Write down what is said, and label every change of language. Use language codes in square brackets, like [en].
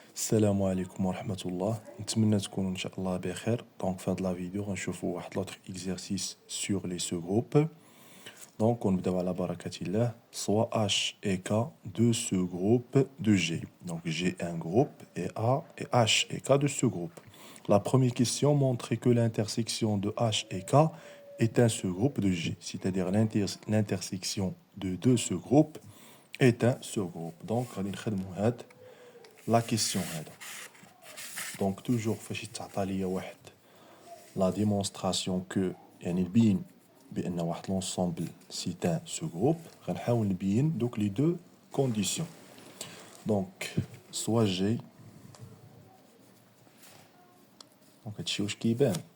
[ar] السلام عليكم ورحمة الله. نتمنى تكونوا إن شاء الله بخير. دونك في هاد لا فيديو غنشوفوا واحد لوتر إكزرسيس سور لي سو جروب. دونك ونبداو على بركة الله. [fr] Soit H et K de ce groupe de G. Donc G un groupe et A et H et K de ce groupe. La première question montre que l'intersection de H et K est un sous-groupe de G. C'est-à-dire l'intersection de deux sous-groupes est un sous-groupe. [ar] Donc غادي نخدموا هاد [fr] la question [ar] هذا. [fr] Donc toujours [ar] فاش يتعطى ليا واحد [fr] la démonstration que [ar] يعني نبين بان واحد l'ensemble [fr] c'est un sous-groupe [ar] غنحاول نبين دوك [fr] les deux conditions. Donc soit G donc [ar] هادشي واش كيبان.